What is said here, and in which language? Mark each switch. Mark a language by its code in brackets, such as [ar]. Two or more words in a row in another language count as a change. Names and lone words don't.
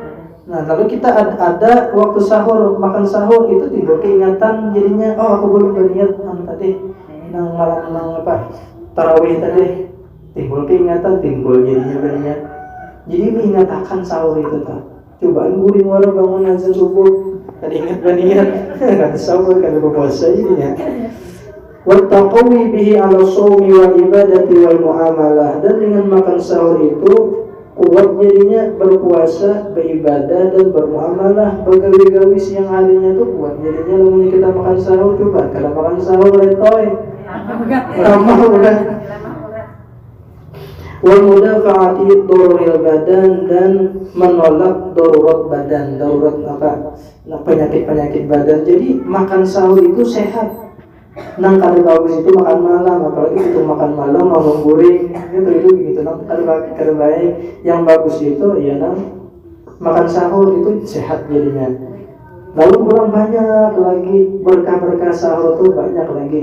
[bjn] Nah lalu kita ada waktu sahur, makan sahur itu timbul keingatan jadinya, oh aku belum berniat tadi nang malam nang apa tarawih tadi, timbul keingatan, timbul jadinya berniat. Jadi mengingatkan sahur itu tuh. Cobaan guring wara bangun azan subuh, tadi ingat berniat, kata sahur kata berpuasa jadinya. [ar] Wattaqawi bihi ala shaumi wal ibadati wal muamalah, [bjn] dan dengan makan sahur itu kuat jadinya berpuasa, beribadah dan bermuamalah, begawi-gawi siang harinya tuh kuat jadinya. Lalu kita makan sahur, coba kalau makan sahur letoy lama udah. [ar] Wal mudafa'ati daruril badan, [bjn] dan menolak darurat badan, darurat apa? Nah, penyakit-penyakit badan. Jadi makan sahur itu sehat. Nang kalau bagus itu makan malam, apalagi itu makan malam mau goreng itu gitu. Nang kalau baik yang bagus itu ya nang makan sahur itu sehat jadinya. Lalu kurang banyak lagi berkah-berkah sahur itu banyak lagi.